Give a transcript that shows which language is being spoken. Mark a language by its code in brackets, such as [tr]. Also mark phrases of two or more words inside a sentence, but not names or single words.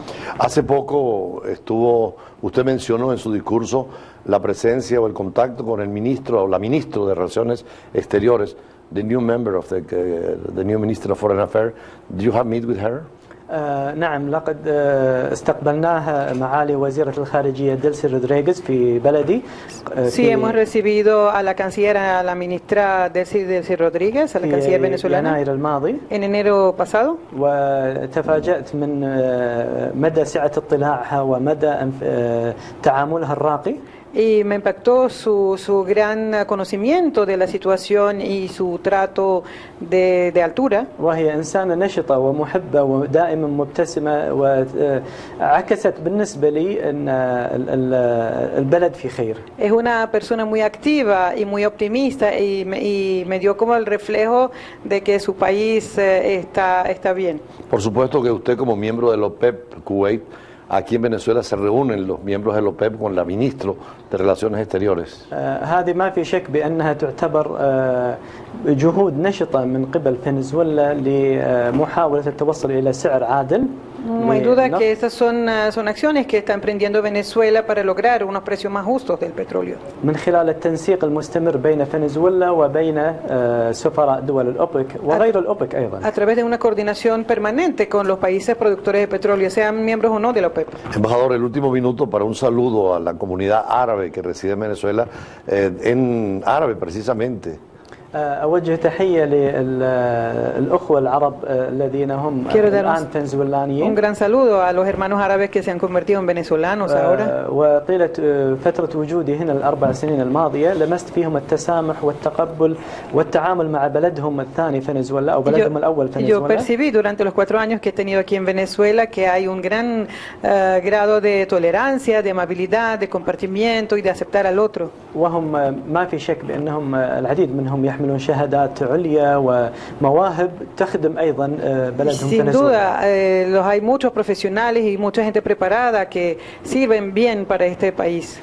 [es] Hace poco usted mencionó en su discurso la presencia o el contacto con el ministro o la ministra de Relaciones Exteriores, [en] the new member of the new Minister of Foreign Affairs. Did you have meet with her? [ar] نعم، لقد استقبلناها معالي وزيرة الخارجية ديلسي رودريغيز في بلدي. [es] Sí, hemos recibido a la canciller, a la ministra Delcy Rodríguez, a la canciller venezolana, en enero pasado. [ar] وتفاجأت من مدى سعة اطلاعها ومدى تعاملها الراقي. [es] Y me impactó su gran conocimiento de la situación y su trato de altura. [ar] وهي إنسانة نشطة ومحبة ودائما مبتسمة، وعكست بالنسبة لي أن البلد في خير. [es] Es una persona muy activa y muy optimista y me dio como el reflejo de que su país está bien. Por supuesto que usted como miembro del OPEP Kuwait, aquí en Venezuela se reúnen los miembros del OPEP con la ministra de Relaciones Exteriores. [ar] هذه ما في شك بأنها تعتبر جهود نشطة من قبل فنزويلا لمحاولة التوصل إلى سعر عادل. [es] No hay duda que esas son acciones que está emprendiendo Venezuela para lograr unos precios más justos del petróleo. [ar] من خلال التنسيق المستمر بين فنزويلا وبين سفراء دول الأوبك وغير الأوبك أيضا. [es] A través de una coordinación permanente con los países productores de petróleo, sean miembros o no de la OPEP. Embajador, el último minuto para un saludo a la comunidad árabe que reside en Venezuela, en árabe precisamente. [ar] أوجه تحية للأخوة العرب الذين هم الآن فنزويلانيين. [es] Un gran saludo a los hermanos árabes que se han convertido en venezolanos ahora. [ar] وطيلة فترة وجودي هنا الأربع سنين الماضية لمست فيهم التسامح والتقبل والتعامل مع بلدهم الثاني فنزويلا أو بلدهم الأول فنزويلا. [es] Yo percibí durante los 4 años que he tenido aquí en Venezuela que hay un gran grado de tolerancia, de amabilidad, de compartimiento y de aceptar al otro. [ar] وهم ما في شك بأنهم العديد منهم يحملون شهادات عليا ومواهب تخدم أيضا بلدهم [es] Sin [ar] فنزويلا. [es] duda, hay muchos profesionales y mucha gente preparada que sirven bien para este país.